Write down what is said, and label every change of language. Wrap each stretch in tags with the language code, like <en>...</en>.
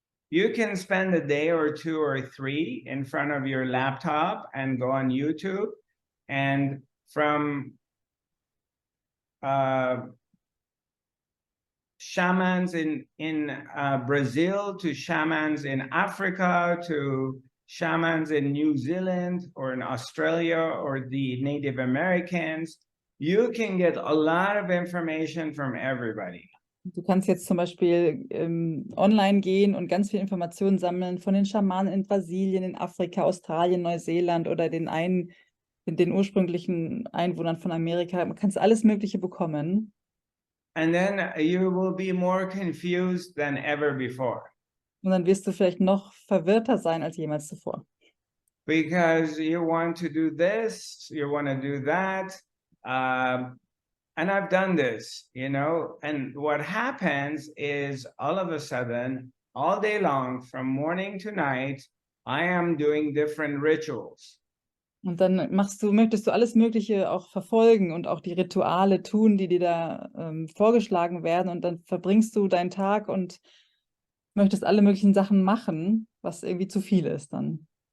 <en>You can spend a day or 2 or 3 in front of your laptop and go on YouTube, and from shamans in Brazil to shamans in Africa to shamans in New Zealand or in Australia or the Native Americans, you can get a lot of information from everybody.</en> <de>Du kannst jetzt zum Beispiel online gehen und ganz viel Informationen sammeln von den Schamanen in Brasilien, in Afrika, Australien, Neuseeland oder den ursprünglichen Einwohnern von Amerika. Du kannst alles Mögliche bekommen.</de> <en>And then you will be more confused than ever before.</en> <de>Und dann wirst du vielleicht noch verwirrter sein als jemals zuvor.</de> <en>Because you want to do this, you want to do that. And I've done this, you know, and what happens is all of a sudden, all day long, from morning to night, I am doing different rituals.</en> <de>Und dann möchtest du alles Mögliche auch verfolgen und auch die Rituale tun, die dir da vorgeschlagen werden. Und dann verbringst du deinen Tag und möchtest alle möglichen Sachen machen, was irgendwie zu viel ist dann.</de>